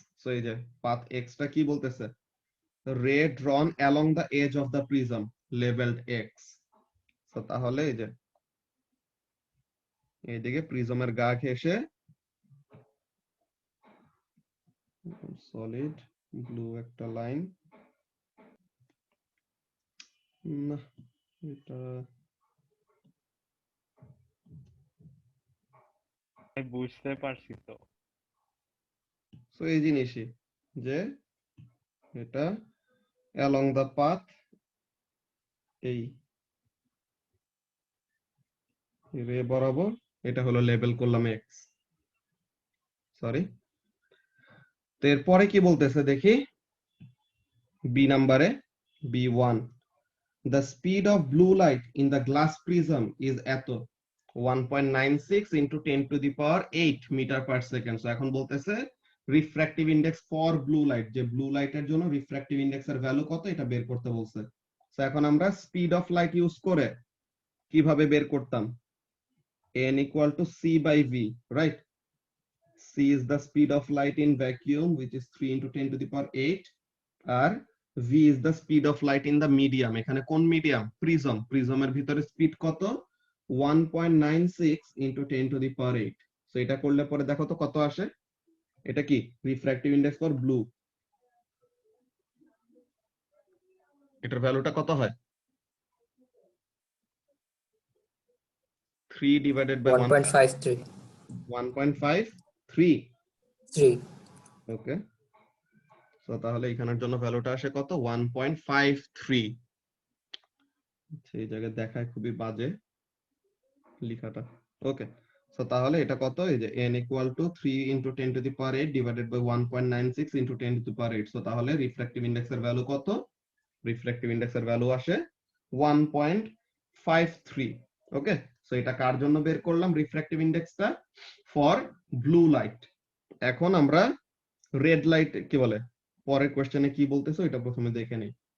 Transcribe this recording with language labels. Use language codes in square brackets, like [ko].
[en] So এই যে path x [bn] টা কি বলতেছে, [en] ray drawn along the edge of the prism labeled x. [bn] So তাহলে এই যে এইদিকে প্রিজমের গা ঘেঁষে সলিড ব্লু একটা লাইন, না এটা বুঝতে পারছি তো। সো এই জিনিসই যে এটা along the path এই রে বরাবর, এটা হলো লেবেল করলাম x, সরি। তো এরপরে কি বলতেছে দেখি, বি নাম্বারে [en] B1, the speed of blue light in the glass prism is এত 1.96 into 10 to the power 8 meter per second. [bn] So এখন বলতেছে refractive index for blue light, যে ব্লু লাইটের জন্য রিফ্র্যাক্টিভ ইন্ডেক্সের ভ্যালু কত এটা বের করতে বলছে। সো এখন আমরা স্পিড অফ লাইট ইউজ করে কিভাবে বের করতাম, [en] n equal to c by v, right? c is the speed of light in vacuum which is 3 into 10 to the power 8, আর v is the speed of light in the medium, [bn] এখানে কোন medium, prism, প্রিজমের ভিতরে speed কত [en] 1.96 into 10 to the power 8। [bn] So এটা করলে পরে দেখো তো কত আসে, এটা কি রিফ্র্যাক্টিভ ইন্ডেক্স ফর ব্লু, এটার ভ্যালুটা কত হয় [en] 3 divided by [bn] 1.53 1.53। 3 ওকে, সো তাহলে এখানের জন্য ভ্যালুটা আসে কত 1.53। সেই জায়গায় দেখায় খুবই বাজে লেখাটা। ওকে, সো তাহলে এটা কত, এই যে [en] n equal to 3 into 10 to the power 8 divided by 1.96 into 10 to the power 8। [bn] So তাহলে রিফ্র্যাক্টিভ ইন্ডেক্সের ভ্যালু কত, রিফ্র্যাক্টিভ ইন্ডেক্সের ভ্যালু আসে 1.53। ওকে, সো এটা কার জন্য বের করলাম রিফ্র্যাক্টিভ ইন্ডেক্সটা, ফর ব্লু লাইট। এখন আমরা রেড লাইট কি বলে, পরের কোশ্চেনে কি বলতেছে এটা প্রথমে দেখে নেই।